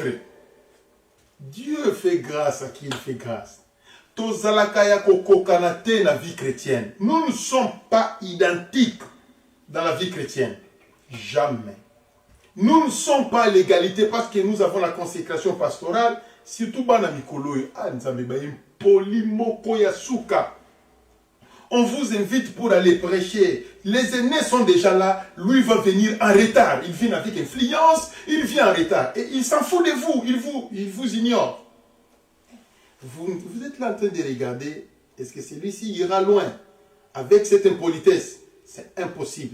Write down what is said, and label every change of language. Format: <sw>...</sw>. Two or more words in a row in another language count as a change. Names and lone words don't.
<fr>Dieu fait grâce à qui il fait grâce. La vie chrétienne. Nous ne sommes pas identiques dans la vie chrétienne. Jamais. Nous ne sommes pas à l'égalité parce que nous avons la consécration pastorale.</fr> <ln>Surtout bana mikolo polimoko yasuka.</ln> <fr>On vous invite pour aller prêcher. Les aînés sont déjà là. Lui va venir en retard. Il vient avec influence. Il vient en retard. Et il s'en fout de vous. Il vous ignore. Vous êtes là en train de regarder. Est-ce que celui-ci ira loin? Avec cette impolitesse, c'est impossible.</fr>